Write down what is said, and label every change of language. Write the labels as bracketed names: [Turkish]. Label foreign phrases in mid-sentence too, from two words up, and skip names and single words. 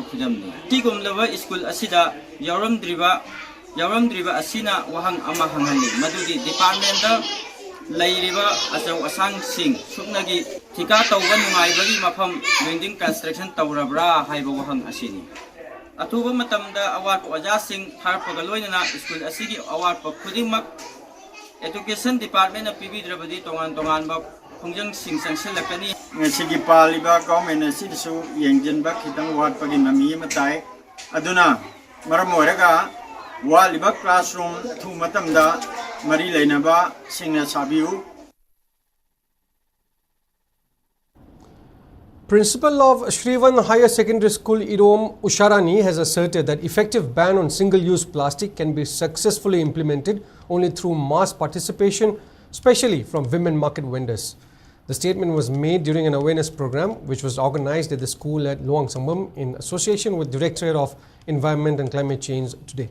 [Manipuri] khudamni tigumlaba school asida yawramdriba asina wahang ama hanghali madudi department da leiriba asau asang sing suknagi thika tawba nungaibagi mafam [English] building construction [Manipuri] tawrabra haiba wahang asini atuba matamda award oja sing tharpaga loinana school asigi award pa khudingmak [English] education department [Manipuri] na pibidrabadi tongan ba khongjang sing sangsilakani ngasigi paliba government asisu yengjinba khitang watpagi nami matai aduna maram oiraga waliba classroom thu matamda mari leinaba singna sabiu. [English] Principal of Shrivan Higher Secondary School Irom Usharani has asserted that effective ban on single-use plastic can be successfully implemented only through mass participation, especially from women market vendors. The statement was made during an awareness program which was organized at the school at Luang Sambam in association with Directorate of Environment and Climate Change today.